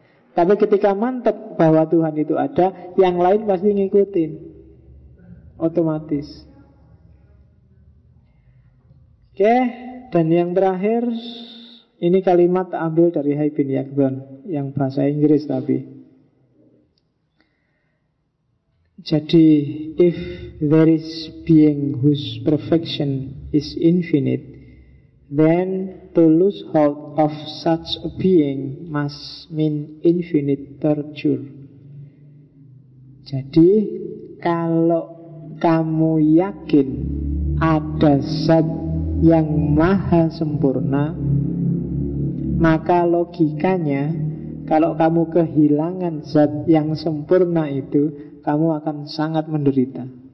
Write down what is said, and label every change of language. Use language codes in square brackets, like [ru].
[id] Tapi ketika mantap bahwa Tuhan itu ada, yang lain pasti ngikutin otomatis. Oke, dan yang terakhir ini kalimat ambil dari Hai bin Yaqban, yang bahasa Inggris tapi. [en] Jadi, if there is being whose perfection is infinite, then to lose hold of such a being must mean infinite torture. [id] Jadi, kalau kamu yakin ada zat yang maha sempurna, maka logikanya, kalau kamu kehilangan zat yang sempurna itu, kamu akan sangat menderita.